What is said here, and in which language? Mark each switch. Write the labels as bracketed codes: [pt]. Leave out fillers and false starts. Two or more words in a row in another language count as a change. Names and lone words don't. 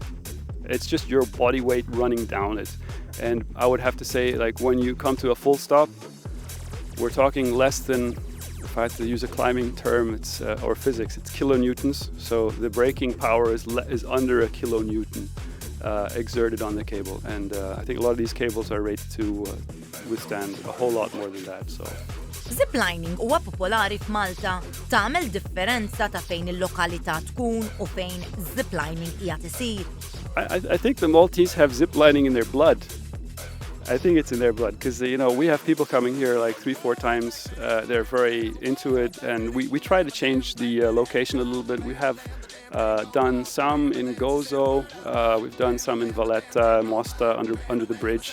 [en] It's just your body weight running down it. And I would have to say, like, when you come to a full stop, we're talking less than, if I had to use a climbing term, it's or physics, it's kilonewtons. So the braking power is under a kilonewton exerted on the cable, and I think a lot of these cables are rated to withstand a whole lot more than that. So. [mt] Ziplining huwa popolari f'Malta, tagħmel differenza ta' fejn il-lokalità tkun u fejn ziplining qiegħed isir. [en] I think the Maltese have ziplining in their blood. I think it's in their blood because, we have people coming here like 3-4 times. They're very into it, and we try to change the location a little bit. We have done some in Gozo, we've done some in Valletta, Mosta, under the bridge.